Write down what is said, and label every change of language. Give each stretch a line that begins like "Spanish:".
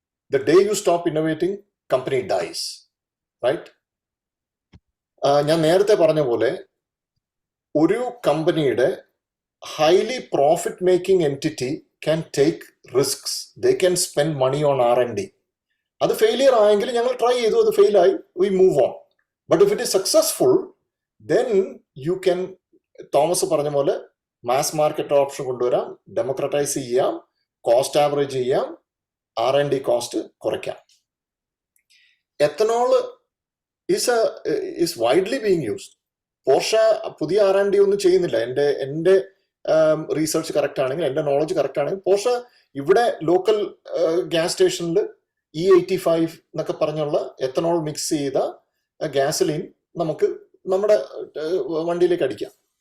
English: The day you stop innovating, company dies, right?
Malayalam: ഞാൻ നേരത്തെ പറഞ്ഞ പോലെ ഒരു കമ്പനിയുടെ
English: highly profit making entity can take risks. They can spend money on R&D.
Malayalam: അത് ഫെയിലിയർ ആയെങ്കിൽ ഞങ്ങൾ ട്രൈ ചെയ്തു, അത് ഫെയിൽ ആയി,
English: we move on. But if it is successful, then you can,
Malayalam: Thomas പറഞ്ഞ പോലെ മാസ് മാർക്കറ്റ് ഓപ്ഷൻ കൊണ്ടുവരാം, democratise ചെയ്യാം, കോസ്റ്റ് ആവറേജ് ചെയ്യാം, R&D കോസ്റ്റ് കുറയ്ക്കാം.
English: Ethanol is widely being used.
Malayalam: Porsche പുതിയ R&D ഒന്നും ചെയ്യുന്നില്ല. എൻ്റെ റീസെർച്ച് കറക്റ്റ് ആണെങ്കിൽ, എൻ്റെ നോളജ് കറക്റ്റ് ആണെങ്കിൽ, പോർഷ ഇവിടെ ലോക്കൽ ഗ്യാസ് സ്റ്റേഷനിൽ E85 എന്നൊക്കെ പറഞ്ഞുള്ള എത്തനോൾ മിക്സ് ചെയ്ത ഗ്യാസലിൻ നമുക്ക് നമ്മുടെ വണ്ടിയിലേക്ക് അടിക്കാം.